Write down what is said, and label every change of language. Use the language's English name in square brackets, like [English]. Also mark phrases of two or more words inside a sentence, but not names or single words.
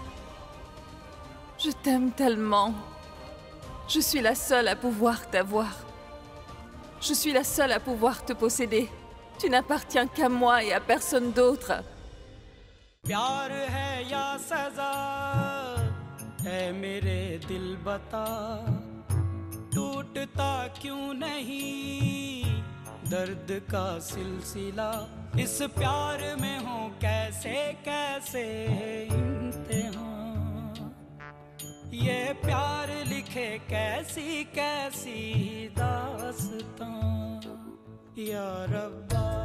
[French] Je t'aime tellement. Je suis la seule à pouvoir t'avoir. Je suis la seule à pouvoir te posséder. Tu n'appartiens qu'à moi et à personne d'autre. [Hindi] प्यार है या सजा है मेरे दिल बता टूटता क्यों नहीं दर्द का सिलसिला इस प्यार में हो कैसे कैसे इम्तिहान ये प्यार लिखे कैसी कैसी दास्तां या रब्बा